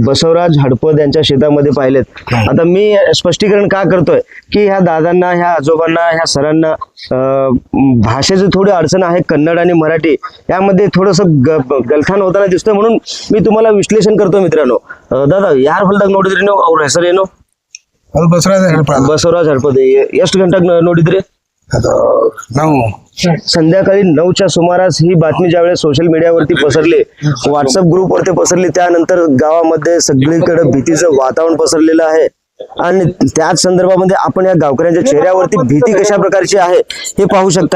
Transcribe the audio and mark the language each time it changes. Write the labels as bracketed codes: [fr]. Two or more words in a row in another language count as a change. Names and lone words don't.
[mr] बसवराज हडपद यांच्या शेतामध्ये पाहिलेत. आता मी स्पष्टीकरण का करतोय की ह्या दादांना, ह्या आजोबांना, ह्या सरांना भाषेची थोडी अडचण आहे. कन्नड आणि मराठी यामध्ये थोडस गलथान होताना दिसतोय, म्हणून मी तुम्हाला विश्लेषण करतो मित्रांनो. दादा, यार [kn] ಹೊಲದಾಗ ನೋಡಿದ್ರಿ ನೀವು? ಅವ್ರ ಹೆಸರೇನು? [mr] बसवराज हडपद. [kn] ಎಷ್ಟು ಗಂಟೆಗೆ ನೋಡಿದ್ರಿ? [mr] संध्याकाळी 9च्या सुमारास ही बातमी ज्यावेळेस सोशल मीडियावरती पसरली, व्हॉट्सअप ग्रुपवरती पसरली, त्यानंतर गावामध्ये सगळीकडे भीतीचं वातावरण पसरलेलं आहे. आणि त्याच संदर्भामध्ये आपण या गावकऱ्यांच्या चेहऱ्यावरती भीती कशा प्रकारची आहे हे पाहू शकता.